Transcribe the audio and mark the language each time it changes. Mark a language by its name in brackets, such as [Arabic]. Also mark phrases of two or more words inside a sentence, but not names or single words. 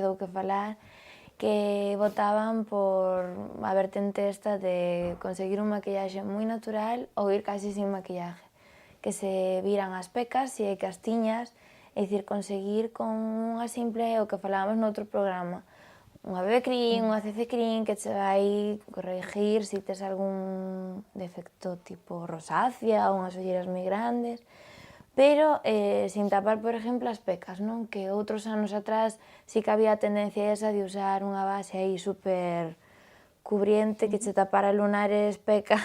[Galician] dou que falar, que votaban por a vertente esta de conseguir un maquillaxe moi natural ou ir casi [Spanish] sin maquillaje, [Galician] que se viran as pecas e castiñas, é dicir, conseguir con unha simple, o que falábamos noutro programa, unha BB cream, unha CC cream que che vai corregir se tes algún defecto tipo rosácea ou unhas olleiras moi grandes, pero sin tapar, por exemplo, as pecas, non? Que outros anos atrás sí que había a tendencia esa de usar unha base aí super cubriente que che tapara lunares, pecas